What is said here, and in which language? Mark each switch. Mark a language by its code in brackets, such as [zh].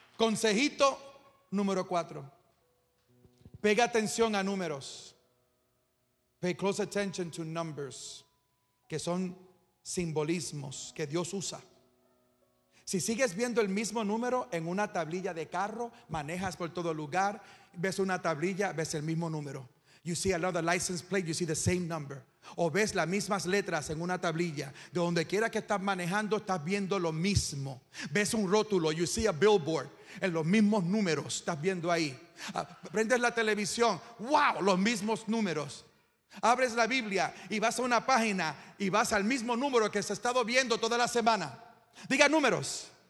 [es] Consejito número 4. Pega atención a números. [en] Pay close attention to numbers, [es] que son simbolismos que Dios usa. Si sigues viendo el mismo número en una tablilla de carro, manejas por todo lugar, ves una tablilla, ves el mismo número. [en] You see another license plate, you see the same number. [es] O ves las mismas letras en una tablilla. De donde quiera que estás manejando, estás viendo lo mismo. Ves un rótulo, [en] you see a billboard, [es] en los mismos números estás viendo ahí. Prendes la televisión, wow, los mismos números. Abres la Biblia y vas a una página y vas al mismo número que se ha estado viendo toda la semana. Diga números.